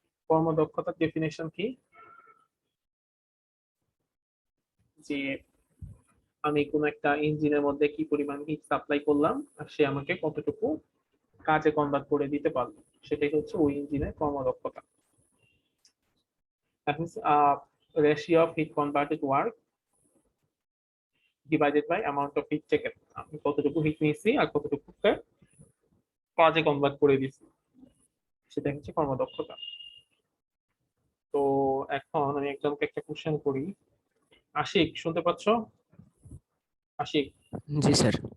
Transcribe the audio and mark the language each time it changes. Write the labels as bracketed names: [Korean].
[Bangla] কর্মদক্ষতার definition কি? যে আমি কোন একটা ইঞ্জিনের মধ্যে কি পরিমাণ হিট সাপ্লাই করলাম আর সে আমাকে কতটুকু কাজে কনভার্ট করে দিতে পারলো, সেটাই হচ্ছে ওই ইঞ্জিনের কর্মদক্ষতা। [English] That means ratio of heat converted work divided by amount of heat taken. [Bangla] আমি কতটুকু হিট নিয়েছি আর কতটুকু কাজে কনভার্ট করে দিয়েছি, সেটা হচ্ছে কর্মদক্ষতা। তো এখন আমি একজনকে একটা কোশ্চেন করি। আশিক, শুনতে পাচ্ছ? আশিক, জি স্যার।